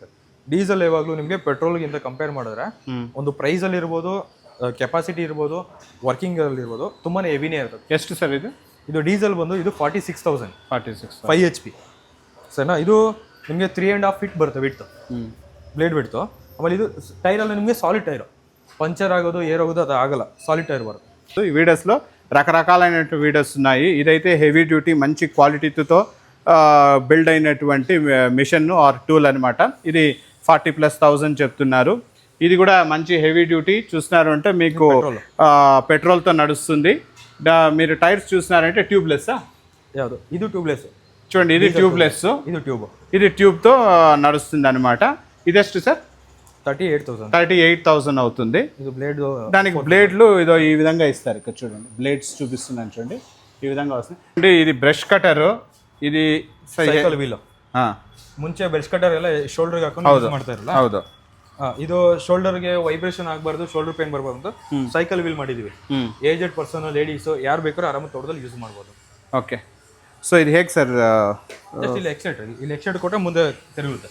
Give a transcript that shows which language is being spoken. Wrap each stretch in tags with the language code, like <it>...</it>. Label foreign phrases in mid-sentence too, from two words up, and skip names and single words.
<kn>ಡೀಸೆಲ್ ಯಾವಾಗಲೂ ನಿಮಗೆ ಪೆಟ್ರೋಲ್ಗಿಂತ ಕಂಪೇರ್ ಮಾಡಿದ್ರೆ ಒಂದು ಪ್ರೈಸ್ ಅಲ್ಲಿ ಇರ್ಬೋದು, ಕೆಪಾಸಿಟಿ ಇರ್ಬೋದು, ವರ್ಕಿಂಗ್ ಅಲ್ಲಿ ಇರ್ಬೋದು, ತುಂಬಾನೇ ಹೆವಿನೇ ಇರ್ತದೆ. ಎಷ್ಟು ಸರ್ ಇದು? ಇದು ಡೀಸೆಲ್ ಬಂದು ಇದು 46,000. 5 HP ಸರಿನಾ? ಇದು ನಿಮಗೆ 3.5 ಫೀಟ್ ಬರುತ್ತೆ ವಿಡ್ತ್,</kn> <en>blade width.</en> <kn>ಆಮೇಲೆ ಇದು ಟೈರಲ್ಲಿ ನಿಮಗೆ</kn> <en>solid tyre,</en> <te>పంచర్ ఆగదు, ఏరగదు, అది ఆగల,</te> <en>solid tyre</en> <te>వరకు. ఈ వీడియోస్లో రకరకాలైనటువంటి వీడియోస్ ఉన్నాయి. ఇదైతే</te> <en>heavy duty</en> <te>మంచి క్వాలిటీతో బిల్డ్ అయినటువంటి</te> <en>machine or tool</en> <te>అనమాట. ఇది 40,000+ చెప్తున్నారు. ఇది కూడా మంచి</te> <en>heavy duty.</en> <te>చూస్తున్నారు అంటే మీకు పెట్రోల్తో నడుస్తుంది. మీరు టైర్స్ చూస్తున్నారంటే ట్యూబ్లెస్. ఇది ట్యూబ్లెస్ చూడండి, ఇది ట్యూబ్లెస్, ఇది ట్యూబ్తో నడుస్తుంది అనమాట.</te> <kn>ఇదెಷ್ಟು సార్?</kn> <te>38,000. 38,000 అవుతుంది. ఇది బ్లేడ్, దానికి బ్లేడ్లు ఇదో ఈ విధంగా ఇస్తారు. ఇక్కడ చూడండి, బ్లేడ్స్ చూపిస్తున్నాను చూడండి, ఈ విధంగా వస్తుంది. అంటే ఇది</te> <en>brush cutter,</en> <te>ఇది</te> <en>Cycle wheel.</en> <kn>ಮುಂಚೆ</kn> <en>brush cutter</en> <kn>ಎಲ್ಲ ಶೋಲ್ಡರ್ ಹಾಕೊಂಡು ಯೂಸ್ ಮಾಡ್ತಾ ಇರಲ್ಲ. ಹೌದು. ಇದು ಶೋಲ್ಡರ್ಗೆ ವೈಬ್ರೇಷನ್ ಆಗಬಾರ್ದು,</kn> <en>shoulder pain</en> <kn>ಬರಬಾರ್ದು ಅಂತ</kn> <en>cycle wheel</en> <kn>ಮಾಡಿದೀವಿ.</kn> <en>aged person,</en> <kn>ಲೇಡೀಸ್ ಯಾರು ಬೇಕಾದ್ರೂ ಆರಾಮಾಗಿ ತೋಟದಲ್ಲಿ ಯೂಸ್ ಮಾಡ್ಬೋದು.</kn> <en>Okay. So</en> <kn>ಇದು ಹೇಗೆ ಸರ್? ಜಸ್ಟ್ ಇಲ್ಲಿ ಎಕ್ಸೈಟ್ ಕೊಟ್ಟರೆ ಮುಂದೆ ತಿರುಗುತ್ತೆ.</kn>